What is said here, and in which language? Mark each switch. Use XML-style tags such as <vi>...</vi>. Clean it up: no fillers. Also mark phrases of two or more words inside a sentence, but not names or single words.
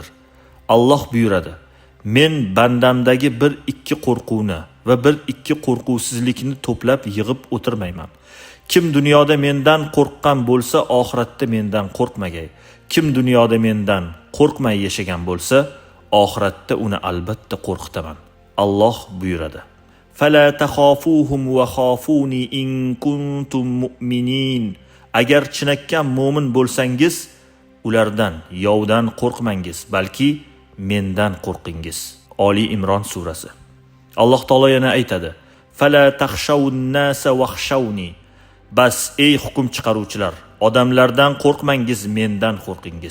<uz>Alloh buyuradi: "Men bandamdagi bir ikki qo'rquvni va bir ikki qo'rquvsizlikni to'plab yig'ib o'tirmayman. Kim dunyoda mendan qo'rqqan bo'lsa, oxiratda mendan qo'rqmagay. Kim dunyoda mendan qo'rqmay yashagan bo'lsa, oxiratda uni albatta qo'rqitaman." Alloh buyuradi:</uz> <ar>"فلا تخافوهم وخافون إن كنتم مؤمنين."</ar> <uz>Agar chinakam mo'min bo'lsangiz, ulardan, yovdan qo'rqmangiz, balki mendan qo'rqingiz. Oli Imron surasi. Alloh taolo yana aytadi:</uz> <ar>"فلا تخشوا الناس واخشون."</ar> <uz>Bas ey hukm chiqaruvchilar, odamlardan qo'rqmangiz, mendan qo'rqingiz.</uz>